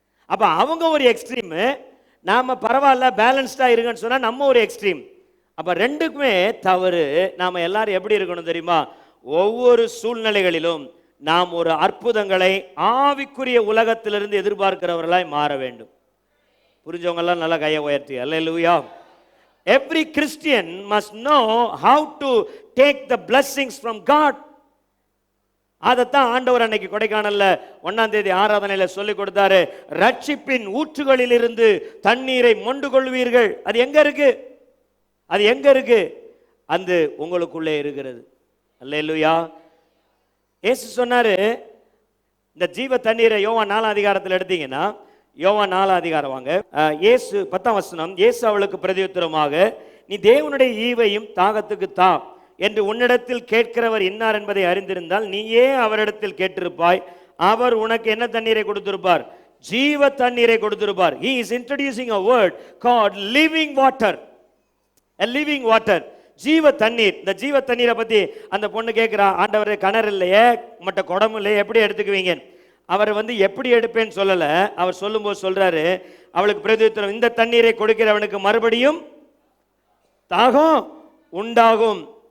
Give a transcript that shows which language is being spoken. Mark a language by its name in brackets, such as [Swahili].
[Tamil] அப்போ அவங்க ஒரு எக்ஸ்ட்ரீமு, நாம் பரவாயில்ல பேலன்ஸ்டாக இருக்குன்னு சொன்னால் நம்ம ஒரு எக்ஸ்ட்ரீம். அப்போ ரெண்டுக்குமே தவறு. நாம் எல்லாரும் எப்படி இருக்கணும் தெரியுமா? ஒவ்வொரு சூழ்நிலைகளிலும் நாம் ஒரு அற்புதங்களை ஆவிக்குரிய உலகத்திலிருந்து எதிர்பார்க்கிறவர்களாய் மாற வேண்டும். புரிஞ்சவங்கெல்லாம் நல்லா கையை உயர்த்தி அல்லேலூயா. [English] Every Christian must know how to take the blessings from God. [Tamil] அதைத்தான் ஆண்டவர் அன்னைக்கு கொடைக்கானல்ல 1ஆம் தேதி ஆராதனையில சொல்லி கொடுத்தாரு. ரட்சிப்பின் ஊற்றுகளில் இருந்து தண்ணீரை மொண்டு கொள்வீர்கள். அது எங்க இருக்கு? அது எங்க இருக்கு? அது உங்களுக்குள்ளே இருக்கிறது. அல்லேலூயா. இயேசு சொன்னாரு, இந்த ஜீவ தண்ணீரை யோவான் 4ஆம் அதிகாரத்தில் எடுத்தீங்கன்னா, யோவான் 4ஆம் அதிகாரம் வாங்க, இயேசு 10ஆம் வசனம், இயேசு அவளுக்கு பிரதியுத்தரமாக, நீ தேவனுடைய ஈவையும் தாகத்துக்கு தா என்று உன்னிடத்தில் கேட்கிறவர் இன்னார் என்பதை அறிந்திருந்தால் நீயே அவரிடத்தில் கேட்டிருப்பாய், அவர் உனக்கு என்ன தண்ணீரை கொடுத்திருப்பார்? ஜீவ தண்ணீரை கொடுத்திருப்பார். [English] He is introducing a word called living water. A living water. [Tamil] ஜீவ தண்ணீர். இந்த ஜீவ தண்ணீரை பத்தி அந்த பொண்ணு கேட்கிறா, ஆண்டவரே கிணறு இல்லையே, மற்ற குடம் இல்லையே, எப்படி எடுத்துக்குவீங்க? அவர் எப்படி எடுப்பேன்னு சொல்லல. அவர் சொல்லும்போது சொல்றாரு, அவளுக்கு பிரதியுத்தரம், இந்த தண்ணீரை கொடுக்கிறவனுக்கு மறுபடியும் தாகம் உண்டாகும்.